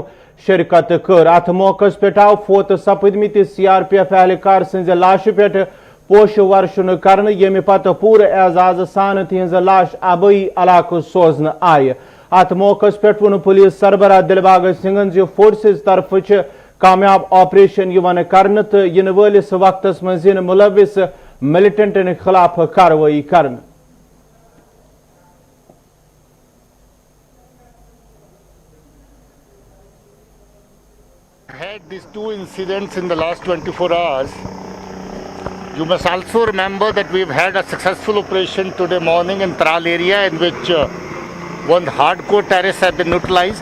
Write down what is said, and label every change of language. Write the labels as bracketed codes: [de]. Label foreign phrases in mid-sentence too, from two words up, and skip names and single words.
[ks] شرکت کٔر اتھ موقعس پٮ۪ٹھ آو فوت سپٕدمٕتِس CRPF اہلکار سٕنٛزِ لاشہِ پٮ۪ٹھ پوشہٕ ورشُنہٕ کرنہٕ ییٚمہِ پتہٕ پوٗرٕ اعزاز سان تِہنٛز لاش آبٲیی علاقہٕ سوزنہٕ آیہِ اتھ موقعس پٮ۪ٹھ ووٚن پُلیٖس سربراہ دلباغ سنگھن زِ فورسز طرفہٕ چھِ کامیاب آپریشن یِوان کرنہٕ تہٕ یِنہٕ وٲلِس وقتس منٛز یِن مُلوِث ملٹنٹن خلاف کاروٲیی کرنہٕ [en] Had these two incidents in the last 24 hours. You must also remember that we've had a successful operation today morning in Tral area in which one hardcore terrorists have been neutralized.